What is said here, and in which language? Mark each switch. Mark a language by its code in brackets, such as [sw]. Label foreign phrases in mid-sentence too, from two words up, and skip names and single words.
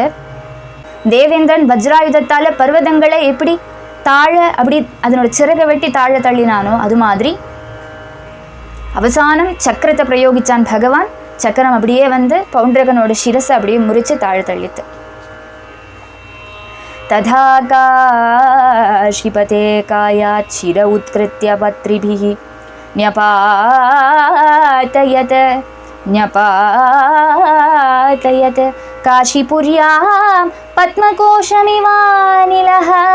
[ta] தேவேந்திரன் வஜ்ராயுதத்தால் பர்வதங்களை எப்படி தாழ அப்படி அதனோட சிறகை வெட்டி தாழ தள்ளினானோ அது மாதிரி அவசானம் சக்கரத்தை பிரயோகிச்சான் பகவான். சக்கரம் அப்படியே பவுண்ட்ரகனோட சிரசை அப்படியே முறிச்சு தாழ தள்ளித்து. [sa] तथा काशीपते कायात् शिर उत्कृत्य पत्रिभिः न्यपातयत् काशीपुर्यां पद्मकोशमिवानिलः